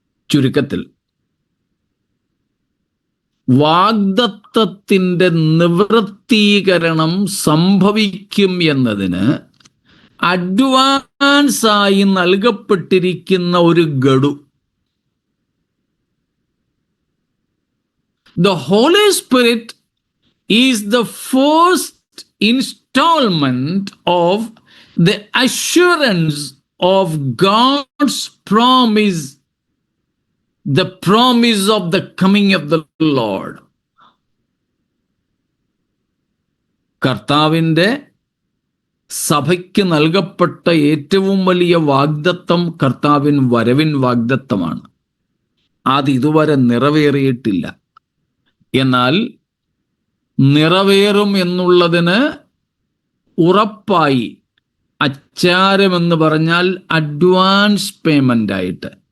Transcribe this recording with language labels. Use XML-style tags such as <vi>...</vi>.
<ml>ചുരുക്കത്തിൽ വാഗ്ദത്തത്തിൻ്റെ നിവൃത്തീകരണം സംഭവിക്കും എന്നതിന് അഡ്വാൻസായി നൽകപ്പെട്ടിരിക്കുന്ന ഒരു ഗഡു.</ml> <en>The Holy Spirit is the first installment of the assurance of God's promise, the promise of the coming of the Lord.</en> <ml>കർത്താവിൻ്റെ സഭയ്ക്ക് നൽകപ്പെട്ട ഏറ്റവും വലിയ വാഗ്ദത്തം കർത്താവിൻ വരവിൻ വാഗ്ദത്തമാണ്. അത് ഇതുവരെ നിറവേറിയിട്ടില്ല. എന്നാൽ നിറവേറും എന്നുള്ളതിന് ഉറപ്പായി അച്ചാരമെന്ന് പറഞ്ഞാൽ അഡ്വാൻസ് പേയ്മെന്റ് ആയിട്ട്.</ml>